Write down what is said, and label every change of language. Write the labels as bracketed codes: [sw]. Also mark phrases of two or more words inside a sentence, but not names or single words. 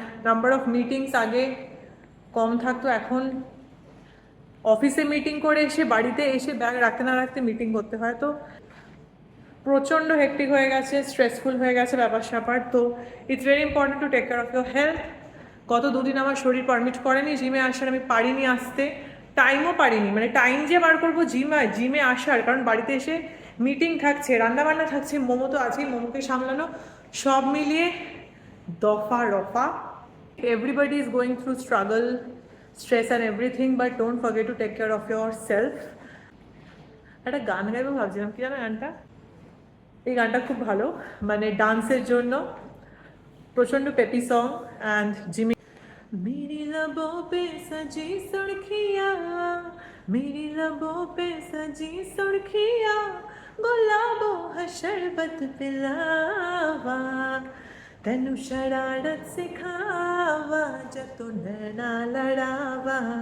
[en] number of meetings [bn] আগে কম থাকতো, এখন অফিসে মিটিং করে এসে বাড়িতে এসে ব্যাগ রাখতে না রাখতে মিটিং করতে হয়। তো প্রচণ্ড হেক্টিক হয়ে গেছে, স্ট্রেসফুল হয়ে গেছে ব্যাপার স্যাপার। [en] তো it's very important to take care of your health. [bn] গত দুদিন আমার শরীর পারমিট করেনি জিমে আসার, আমি পারিনি আসতে, টাইমও পারিনি, মানে টাইম যে বার করবো জিমে আসার, কারণ বাড়িতে এসে মিটিং থাকছে, রান্নাবান্না থাকছে, মোমো তো আছেই, মোমোকে সামলানো, সব মিলিয়ে দফা রফা। [en] everybody is going through struggle, stress and everything, but don't forget to take care of yourself. [bn] একটা গান গাইবো ভাবছিলাম, কি জানো গানটা, এই গানটা খুব ভালো, মানে ডান্সের জন্য প্রচণ্ড [en] peppy song. [hi] অ্যান্ড জিমি मेरी लबों पे सजी सुर्खियाँ, मेरी लबों पे सजी सुर्खियाँ, गुलाबों है शरबत पिलावा, तेनू शरारत सिखावा, जब तू नैना लड़ावा।